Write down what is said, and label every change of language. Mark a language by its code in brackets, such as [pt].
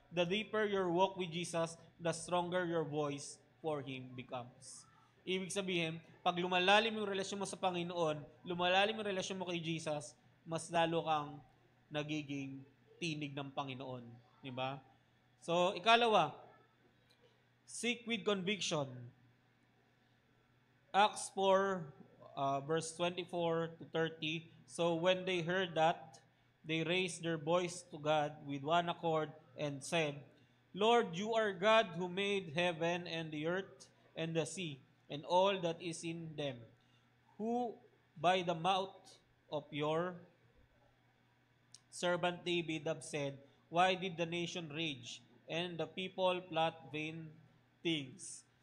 [en] The deeper your walk with Jesus, the stronger your voice for Him becomes. [tl] Ibig sabihin, pag lumalalim yung relasyon mo sa Panginoon, lumalalim yung relasyon mo kay Jesus, mas lalo kang nagiging tinig ng Panginoon. Di ba? So, ikalawa, [en] seek with conviction. Acts 4, verse 24 to 30. So, when they heard that, they raised their voice to God with one accord and said, Lord, you are God who made heaven and the earth and the sea and all that is in them, who by the mouth of your servant David have said, why did the nation rage and the people plot vain things?